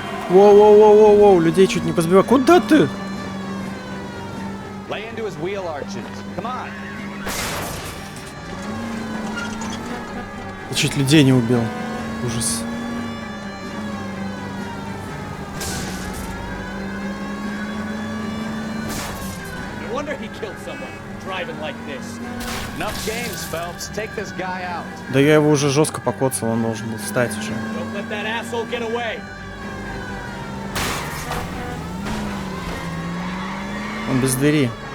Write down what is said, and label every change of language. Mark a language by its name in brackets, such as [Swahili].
[Russian] Воу, людей чуть не позбиваю. Куда ты? [English] Lay into his wheel arches. Come on. [Russian] Я чуть людей не убил. Ужас. [English] No wonder he killed someone driving like this. Enough games, Phelps. Take this guy out. [Russian] Да я его уже жестко покоцал, он должен был встать уже. [English] Don't let that asshole get away. [Russian] Он без двери.